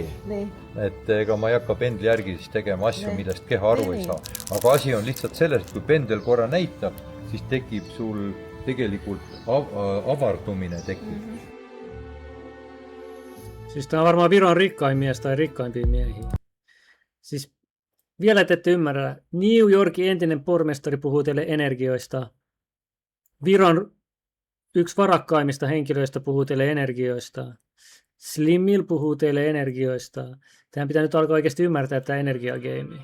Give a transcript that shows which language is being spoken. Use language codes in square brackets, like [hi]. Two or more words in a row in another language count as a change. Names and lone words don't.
[et] Et ega ma ei hakka pendli järgi siis tegema asju, millest keha aru ei saa. Aga asi on lihtsalt selles, et kui pendel korra näitab, siis tekib sul tegelikult avardumine tekib. [fi] Siis tämä on varmaan Viron rikkain mies tai rikkaimpia miehiä. Siis vielä te ette ymmärrä. New Yorkin entinen pormestari puhuu teille energioista. Viron yksi varakkaimmista henkilöistä puhuu teille energioista. Slimmil puhuu teille energioista. Tähän pitää nyt alkaa oikeasti ymmärtää tämä energiageimi.